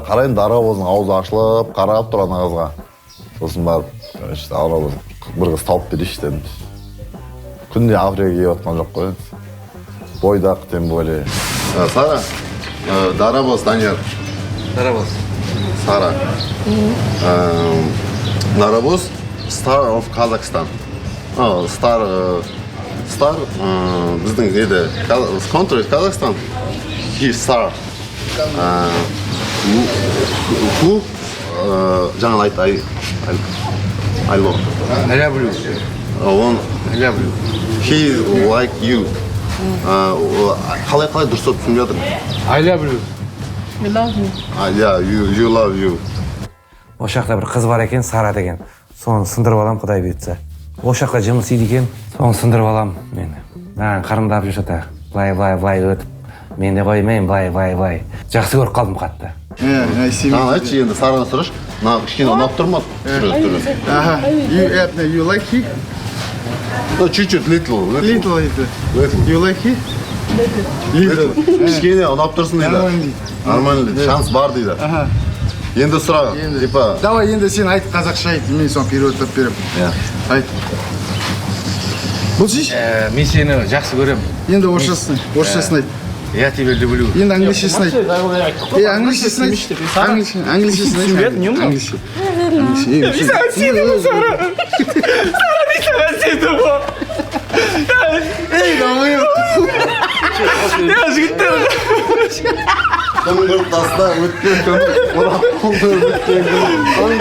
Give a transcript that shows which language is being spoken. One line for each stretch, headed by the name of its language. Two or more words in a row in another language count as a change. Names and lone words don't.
Kazakh: Қарайын Дарабоздың аузы ашылып, қарап тұр ана қызға. Сосын барып, Дарабоз бір қыз тауып берейші дедім. Күнде Африкаға келіп отқан жоқ қой. Бойдақ,
Russian: тем более.
Kazakh: Сара, Дарабос, Данияр. Дарабос. Сара.
English: Darabos, Star of Kazakhstan. Star,
Kazakh: біздің еді,
English: country Kazakhstan. He Star. Who?
Kazakh: Жаңа айтты,
English: I love.
Russian: Люблю. Он,
English: he like you.
Kazakh: Қалай дұрыс түсінбей жатыр? I люблю. We love you. Yeah, you love you. Осы жақта бір қыз бар екен, Сара деген. Соны сындырып алам, Құдай бұйыртса. Осы жақта жұмыс істейді екен, соны сындырып алам мен. Маған қарындап жүрші, былай өтіп. Мен де қоймайын, былай. Жақсы көріп қалдым қатты. Айтшы енді Сараны сұраш. Кішкене ұнап тұр ма?
English: You like he?
Russian: Чуть-чуть,
English: little. You like he?
Kazakh: Кішкене ұнап тұрсын дейді. Нормально дейді, шанс бар дейді. Енді сұра, типа... Давай енді сен айт қазақша айт, мен соны переводтап берем. Айт. Бұл шеш? Мен сені жақсы көрем. Енді орысшасын айт.
Russian: Я тебя люблю.
Kazakh: Енді англишасын айт. Англишасын айт. Англишасын айт. Күн көріп таста өткен күн, орап қолды өткен күн.